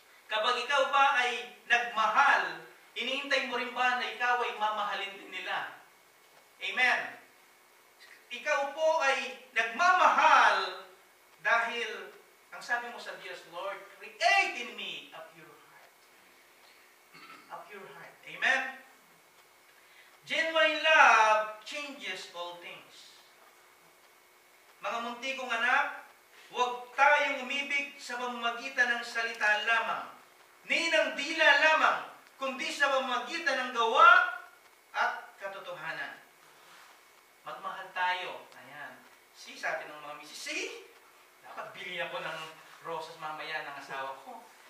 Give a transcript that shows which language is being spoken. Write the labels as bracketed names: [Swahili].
[Filipino] Kapag ikaw ba ay nagmahal, iniintay mo rin ba na ikaw ay mamahalin din nila? Amen. Ikaw po ay nagmamahal dahil ang sabi mo sa Diyos, Lord, [English] create in me a pure heart. A pure heart. Amen. Genuine love changes all things. [Filipino] Mga muntikong anak, huwag tayong umibig sa pamamagitan ng salita lamang, ni ng dila lamang, kundi sa pamamagitan ng gawa at katotohanan. Magmahal tayo. Ayan. Sabi ng mga misis, dapat bili ako ng rosas mamaya ng asawa ko.